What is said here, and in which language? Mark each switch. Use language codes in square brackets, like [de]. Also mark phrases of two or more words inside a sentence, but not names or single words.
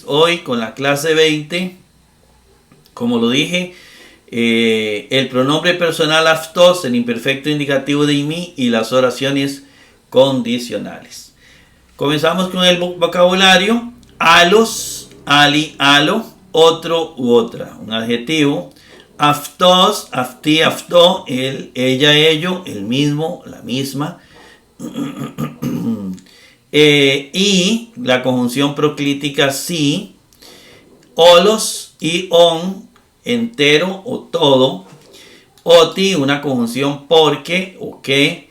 [es] Hoy con la clase 20, como lo dije, el pronombre personal aftos, el imperfecto indicativo de imi y las oraciones condicionales. Comenzamos con el vocabulario. [el] άλλος, άλλη, άλλο, [es] otro u otra, un adjetivo. [el] αυτός, αυτή, αυτό, [es] él, ella, ello, el mismo, la misma. Y la conjunción proclítica sí. Olos y on, entero o todo. Oti, una conjunción porque o que.